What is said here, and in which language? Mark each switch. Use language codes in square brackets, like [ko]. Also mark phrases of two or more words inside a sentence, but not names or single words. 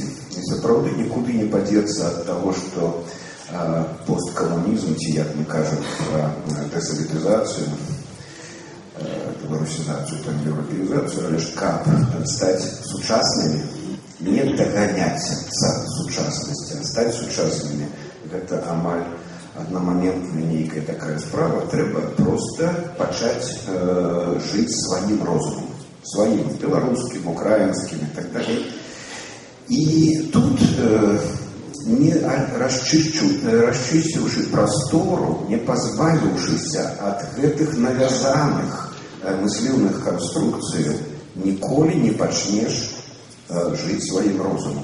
[be] І сапраўды нікуды не падзецца ад таго, што посткоммунизм, ці як мы кажам пра десоветизацию, беларусізацию, там, европеизацию, але ж каб стаць сучаснымі, не даганяць сучаснасці, а стаць сучаснымі, гэта амаль одномоментная нейкая такая справа, трэба просто пачаць жыць сваім розумам. [ru] Своим, белорусским, украинским и так далее. И тут, не расчистивши простору, не позбавившися от этих навязанных мыслівных конструкций, [be] николи не почнешь [ru] жить своим розумом.